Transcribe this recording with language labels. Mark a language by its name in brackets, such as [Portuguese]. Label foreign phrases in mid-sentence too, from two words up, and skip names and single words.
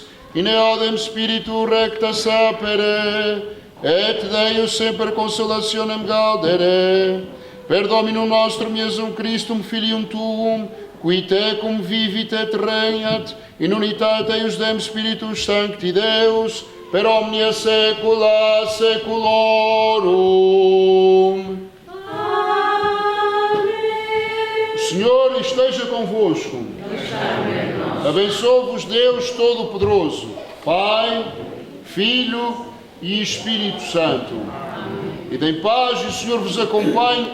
[Latin] in eodem spiritu recta sapere et Deus semper consolationem gaudere per Dominum nostrum Iesum Christum filium tuum qui tecum vivit et regnat in unitate eius dem Spiritus Sancti Deus per omnia saecula saeculorum. [Portuguese] O Senhor esteja convosco. Abençoe-vos Deus Todo-Poderoso, Pai, Filho e Espírito Santo. E em paz o Senhor vos acompanhe.